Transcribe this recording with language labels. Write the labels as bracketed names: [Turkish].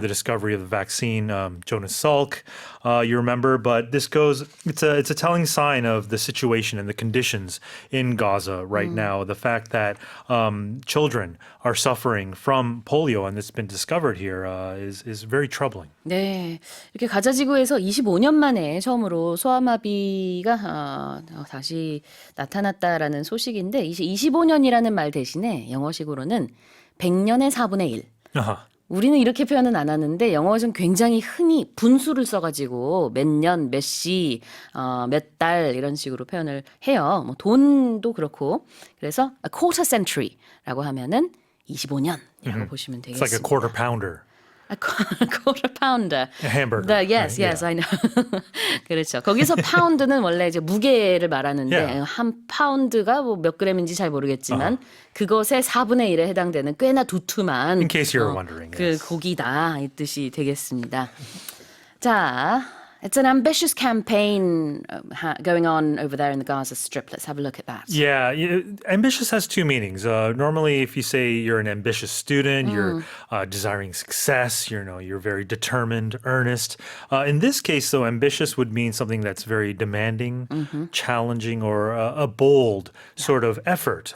[English] the discovery of the vaccine, Jonas Salk, you remember. But it's a telling sign of the situation and the conditions in Gaza right now. The fact that children are suffering from polio and it's been discovered here is very troubling. [Korean] 네, 이렇게 가자 지구에서 25년 만에 처음으로 소아마비가 다시 나타났다라는 소식인데, 이제 25년이라는 말 대신에 영어식으로는 100년의 4분의 1. Uh-huh. 우리는 이렇게 표현은 안 하는데 영어에서는 굉장히 흔히 분수를 써가지고 몇 년, 몇 시, 몇 달 이런 식으로 표현을 해요. 뭐 돈도 그렇고. 그래서 a quarter century라고 하면은 25년이라고 보시면 [English] It's like a [Korean] 되겠습니다. [English] quarter pounder. A quarter pounder. A hamburger. Yes, right? yes, I know. [Korean] 그렇죠. 거기서 파운드는 원래 이제 무게를 말하는데 Yeah. 한 파운드가 뭐 몇 그램인지 잘 모르겠지만 그것의 4분의 1에 해당되는 꽤나 두툼한 [English] In case you were wondering. 그 yes. [Korean] 고기다 이 뜻이 되겠습니다. [English] 자, it's an ambitious campaign going on over there in the Gaza Strip. Let's have a look at that. Yeah, ambitious has two meanings. Normally, if you say you're an ambitious student, you're desiring success. You're very determined, earnest. In this case, though, ambitious would mean something that's very demanding, challenging, or a bold sort of effort.